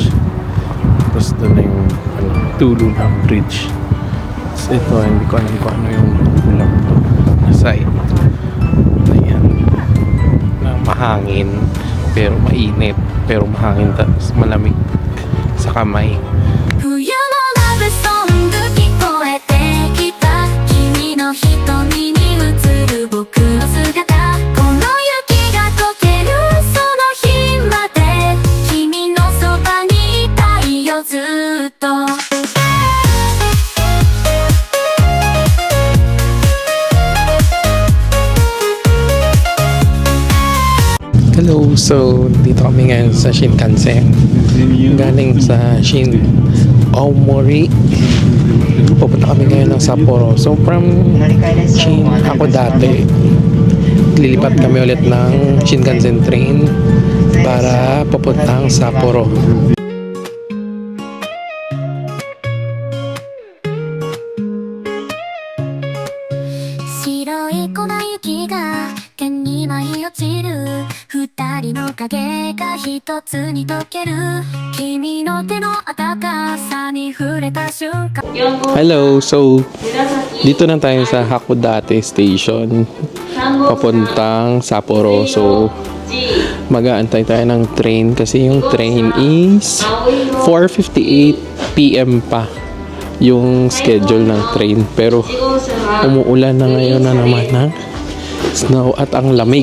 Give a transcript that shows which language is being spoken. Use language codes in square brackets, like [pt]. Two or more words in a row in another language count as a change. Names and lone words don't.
[tl] Tapos dun na yung tulo ng bridge. Tapos ito, hindi ko alam kung ano yung ulam na side. mahangin pero mainit, pero mahangin tapos malamig sa kamay. [ja] 冬のラブソング聞こえてきた君の瞳に映る僕の姿この雪が溶けるその日まで君のそばにいたいよずっと [tl] Hello, so dito kami ngayon sa Shinkansen. Galing sa Aomori. Pupunta kami ngayon ng Sapporo. So from Hakodate, lilipat kami ulit ng Shinkansen train para papuntang Sapporo. [ja] 白い粉雪が天に舞い落ちる二人の影が一つに溶ける君の手の温かさに触れた瞬間 [tl] Hello, so dito na tayo sa Hakodate Station papuntang Sapporo. So mag-aantay tayo ng train kasi yung [en] train is [tl] 4:58 PM pa yung schedule ng train, pero umuulan na ngayon na naman ng snow at ang lamig.